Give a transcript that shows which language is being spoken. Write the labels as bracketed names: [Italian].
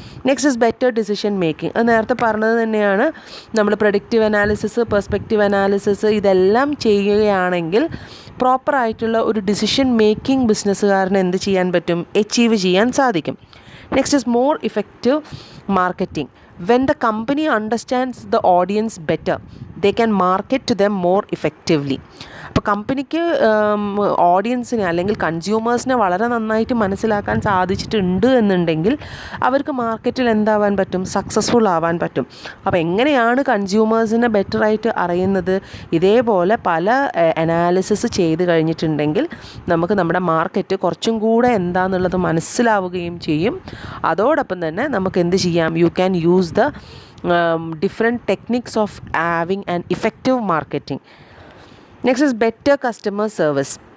[English] Next is better decision making. [Malayalam] അത് നേരത്തെ പറഞ്ഞത് തന്നെയാണ്. നമ്മൾ പ്രഡിക്റ്റീവ് അനാലിസിസ്, പെർസ്പെക്റ്റീവ് അനാലിസിസ് ഇതെല്ലാം ചെയ്യുകയാണെങ്കിൽ പ്രോപ്പറായിട്ടുള്ള ഒരു ഡിസിഷൻ മേക്കിംഗ് ബിസിനസ്സുകാരന് എന്ത് ചെയ്യാൻ പറ്റും, അച്ചീവ് ചെയ്യാൻ സാധിക്കും. [English] Next is more effective marketing. When the company understands the audience better, they can market to them more effectively. [Malayalam] അപ്പോൾ കമ്പനിക്ക് ഓഡിയൻസിനെ അല്ലെങ്കിൽ കൺസ്യൂമേഴ്സിനെ വളരെ നന്നായിട്ട് മനസ്സിലാക്കാൻ സാധിച്ചിട്ടുണ്ട് എന്നുണ്ടെങ്കിൽ അവർക്ക് മാർക്കറ്റിൽ എന്താവാൻ പറ്റും, സക്സസ്ഫുൾ ആവാൻ പറ്റും. അപ്പോൾ എങ്ങനെയാണ് കൺസ്യൂമേഴ്സിനെ ബെറ്ററായിട്ട് അറിയുന്നത്? ഇതേപോലെ പല അനാലിസിസ് ചെയ്ത് കഴിഞ്ഞിട്ടുണ്ടെങ്കിൽ നമുക്ക് നമ്മുടെ മാർക്കറ്റ് കുറച്ചും കൂടെ എന്താണെന്നുള്ളത് മനസ്സിലാവുകയും ചെയ്യും. അതോടൊപ്പം തന്നെ നമുക്ക് എന്ത് ചെയ്യാം, [English] You can use the different techniques of having an effective marketing. Next is better customer service.